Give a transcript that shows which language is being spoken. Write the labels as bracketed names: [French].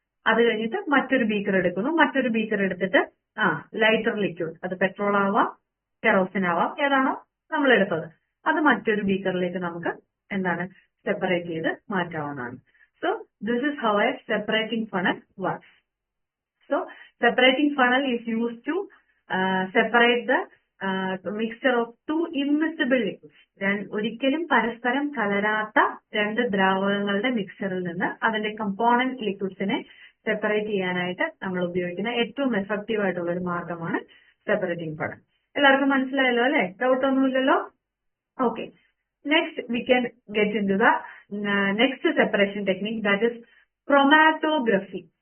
[Malayalam] അത് കഴിഞ്ഞിട്ട് മറ്റൊരു ബീക്കർ എടുക്കുന്നു. മറ്റൊരു ബീക്കർ എടുത്തിട്ട് ലൈറ്റർ ലിക്വിഡ്, അത് പെട്രോൾ ആവാം കെറോസിൻ ആവാം, ഏതാണോ നമ്മൾ എടുത്തത്, അത് മറ്റൊരു ബീക്കറിലേക്ക് നമുക്ക് എന്താണ് സെപ്പറേറ്റ് ചെയ്ത് മാറ്റാവുന്നതാണ്. [English] So this is how a separating funnel works. So separating funnel is used to separate the mixture of two immiscible liquids. [Malayalam] ഒരിക്കലും പരസ്പരം കലരാത്ത രണ്ട് ദ്രാവകങ്ങളുടെ മിക്സറിൽ നിന്ന് അതിന്റെ കമ്പോണന്റ് ലിക്വിഡ്സിനെ സെപ്പറേറ്റ് ചെയ്യാനായിട്ട് നമ്മൾ ഉപയോഗിക്കുന്ന ഏറ്റവും എഫക്റ്റീവ് ആയിട്ടുള്ള ഒരു മാർഗമാണ് സെപ്പറേറ്റിംഗ് ഫണൽ. എല്ലാവർക്കും മനസ്സിലായല്ലോ അല്ലെ? ഡൗട്ട് ഒന്നുമില്ലല്ലോ? [English] Okay, next we can get into the next separation technique, that is chromatography.